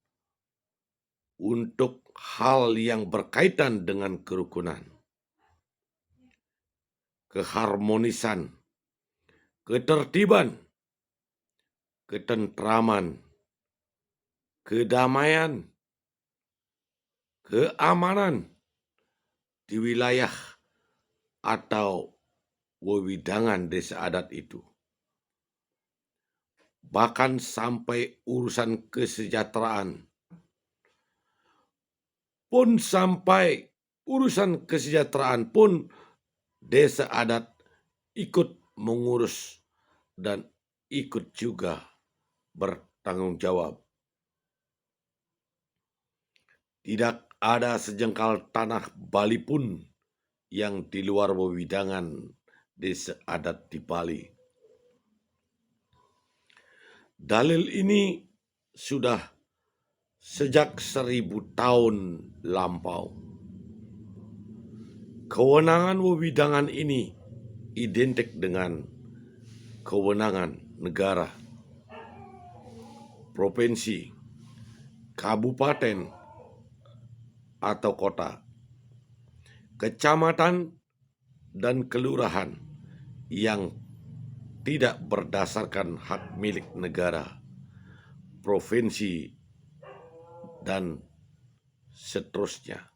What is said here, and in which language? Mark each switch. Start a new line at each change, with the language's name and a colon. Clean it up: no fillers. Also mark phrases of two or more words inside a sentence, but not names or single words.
Indonesian: untuk hal yang berkaitan dengan kerukunan, keharmonisan, ketertiban, ketentraman, kedamaian, keamanan di wilayah atau wewidangan desa adat itu. Bahkan sampai urusan kesejahteraan pun desa adat ikut mengurus dan ikut juga bertanggung jawab. Tidak ada sejengkal tanah Bali pun yang di luar wewidangan desa adat di Bali. Dalil ini sudah sejak 1000 tahun lampau. Kewenangan wewidangan ini identik dengan kewenangan negara, provinsi, kabupaten, atau kota, kecamatan, dan kelurahan yang tidak berdasarkan hak milik negara, provinsi, dan seterusnya.